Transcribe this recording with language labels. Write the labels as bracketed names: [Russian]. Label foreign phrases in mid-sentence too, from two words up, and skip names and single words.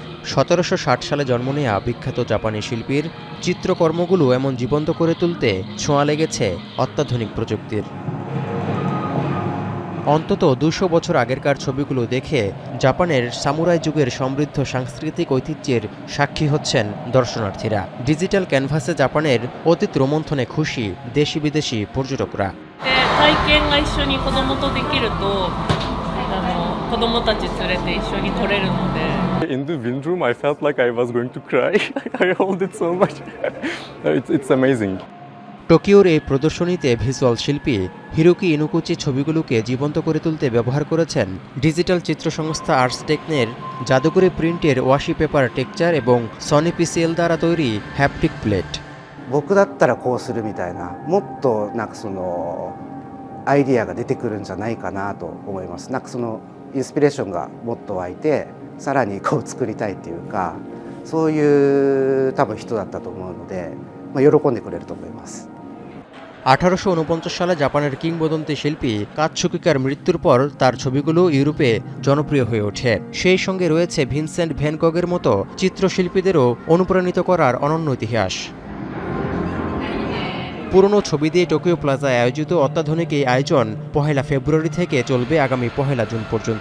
[Bangla] ১৭৬০ সালে জন্ম নেয়া বিখ্যাত জাপানি শিল্পীর চিত্রকর্মগুলো এমন জীবন্ত করে তুলতে ছোঁয়া লেগেছে অত্যাধুনিক প্রযুক্তির। অন্তত ২০০ বছর আগেরকার ছবিগুলো দেখে জাপানের সামুরাই যুগের সমৃদ্ধ সাংস্কৃতিক ঐতিহ্যের সাক্ষী হচ্ছেন দর্শনার্থীরা। ডিজিটাল ক্যানভাসে জাপানের অতীত রোমন্থনে খুশি দেশি বিদেশি পর্যটকরা। [English] In the wind room, I felt like I was going to cry. I loved it so much. It's amazing. [Bangla] টোকিওর এই প্রদর্শনীতে ভিজুয়াল শিল্পী হিরোকি ইনুকুচি ছবিগুলোকে জীবন্ত করে তুলতে ব্যবহার করেছেন ডিজিটাল চিত্র সংস্থা আর্টসটেকনের জাদুকরি প্রিন্টের ওয়াশি পেপার টেক্সচার এবং সনি পিসিএল দ্বারা তৈরি হ্যাপটিক প্লেট। [Japanese] 僕だったらこうするみたいな、もっとなんかそのアイディアが出てくるんじゃないかなと思います。なんかそのインスピレーションがもっと湧いて、さらにこう作りたいっていうか、そういう多分人だったと思うので、喜んでくれると思います。 [Bangla] 1849 সালে জাপানের কিংবদন্তি শিল্পী কাতসুকিকার মৃত্যুর পর তার ছবিগুলো ইউরোপে জনপ্রিয় হয়ে ওঠে। সেই সঙ্গে রয়েছে ভিনসেন্ট ভ্যান গগের মতো চিত্রশিল্পীদেরও অনুপ্রাণিত করার অনন্য ইতিহাস। পুরনো ছবি দিয়ে টোকিও প্লাজায় আয়োজিত অত্যাধুনিক এই আয়োজন ১ ফেব্রুয়ারি থেকে চলবে আগামী ১ জুন পর্যন্ত।